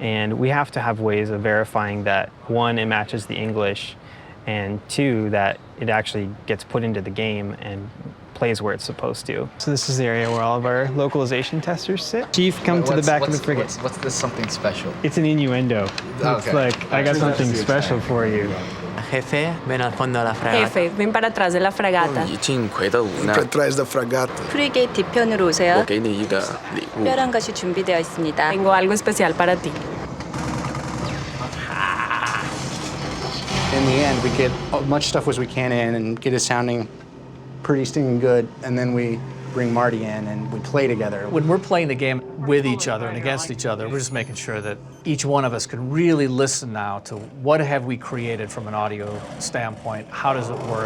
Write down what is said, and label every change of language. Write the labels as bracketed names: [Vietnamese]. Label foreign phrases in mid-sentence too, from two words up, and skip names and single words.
[English] And we have to have ways of verifying that, one, it matches the English, and two, that it actually gets put into the game and plays where it's supposed to. So this is the area where all of our localization testers sit. Chief, come to the back of the frigate. What's this something special? It's an innuendo. Okay. It's like, I got something special for you. [Spanish] Jefe, ven al fondo de la fragata. Jefe, ven para atrás de la fragata. [Chinese] 已经回到五那。 [Portuguese] Atrás da fragata. [Korean] 프리게이트 뒤편으로 오세요. [Chinese] 我给你一个礼物。 [Korean] 특별한 것이 준비되어 있습니다. [Spanish] Tengo algo especial para ti. [English] In the end, we get as much stuff as we can in and get it sounding pretty stinging good, and then we bring Marty in and we play together. When we're playing the game with each other and against each other, we're just making sure that each one of us can really listen now to what have we created from an audio standpoint, how does it work.